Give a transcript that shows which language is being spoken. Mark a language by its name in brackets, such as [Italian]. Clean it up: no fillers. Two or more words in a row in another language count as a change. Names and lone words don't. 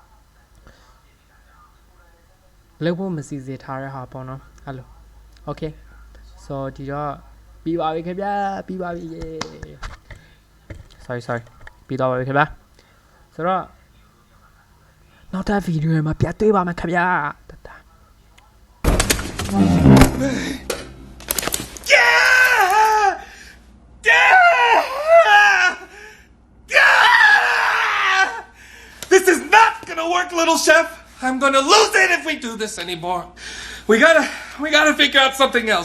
[Burmese] လောက်ဖို့မစီစေထားတဲ့ဟာပေါ့နော်အဲ့လို [English] okay so [Burmese] ဒီတော့ပြီးပါပြီခင်ဗျာပြီးပါပြီ sorry ပြီးတော့ပါပြီခင်ဗျာဆိုတော့နောက်တဲ့ဗီဒီယိုမှာပြန်တွေ့ပါမယ်ခင်ဗျာ [English] This is not gonna work, little chef. I'm gonna lose it if we do this anymore. We gotta figure out something else.